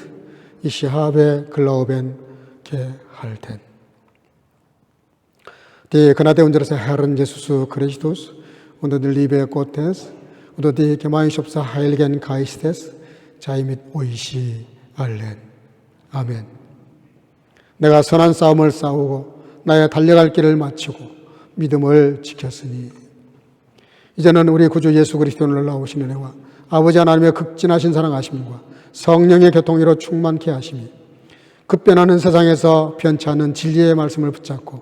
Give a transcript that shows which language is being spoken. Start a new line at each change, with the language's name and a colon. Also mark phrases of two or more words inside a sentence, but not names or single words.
German: Ich habe Glauben gehalten. Die Gnade unseres Herrn Jesus Christus und die Liebe Gottes und die Gemeinschaft des Heiligen Geistes sei mit euch allen.
Korean: 아멘. 내가 선한 싸움을 싸우고 나의 달려갈 길을 마치고 믿음을 지켰으니 이제는 우리 구주 예수 그리스도의 놀라우신 은혜와 아버지 하나님의 극진하신 사랑하심과 성령의 교통으로 충만케 하심이 급변하는 세상에서 변치 않는 진리의 말씀을 붙잡고